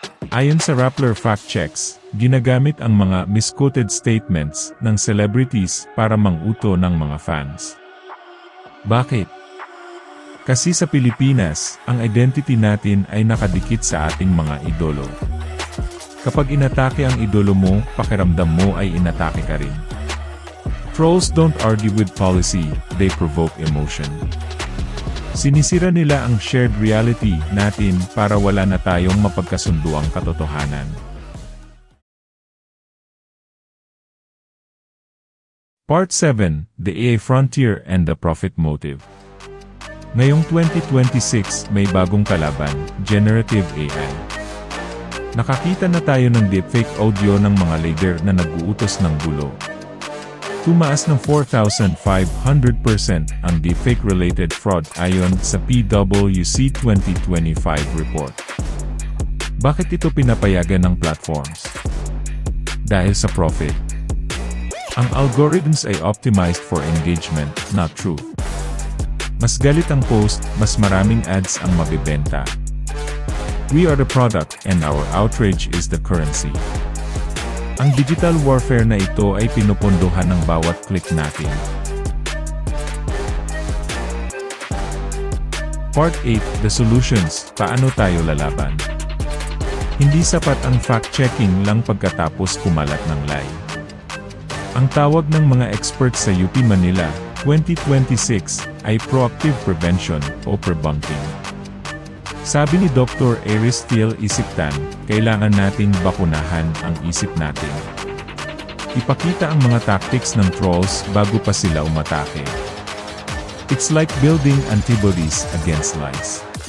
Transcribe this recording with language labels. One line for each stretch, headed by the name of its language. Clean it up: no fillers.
Filipino: Ayon sa Rappler Fact Checks, ginagamit ang mga misquoted statements ng celebrities para manguto ng mga fans. Bakit? Kasi sa Pilipinas, ang identity natin ay nakadikit sa ating mga idolo. Kapag inatake ang idolo mo, pakiramdam mo ay inatake ka rin.
English: Trolls don't argue with policy, they provoke emotion.
Filipino: Sinisira nila ang shared reality natin para wala na tayong mapagkasunduang katotohanan.
English: Part 7, The AI Frontier and the Profit Motive.
Filipino: Ngayong 2026, may bagong kalaban, Generative AI. Nakakita na tayo ng deepfake audio ng mga leader na nag-uutos ng gulo. Tumaas ng 4,500% ang deepfake-related fraud ayon sa PwC 2025 report. Bakit ito pinapayagan ng platforms? Dahil sa profit. Ang algorithms ay
English: optimized for engagement, not truth.
Filipino: Mas galit ang post, mas maraming ads ang mabibenta.
English: We are the product and our outrage is the currency.
Filipino: Ang digital warfare na ito ay pinupunduhan ng bawat click natin.
English: Part 8, The Solutions,
Filipino: paano tayo lalaban? Hindi sapat ang fact-checking lang pagkatapos kumalat ng lie. Ang tawag ng mga experts sa UP Manila, 2026, ay proactive prevention o prebunking. Sabi ni Dr. Aristiel Isiptan, kailangan nating bakunahan ang isip natin. Ipakita ang mga tactics ng trolls bago pa sila umatake.
English: It's like building antibodies against lies.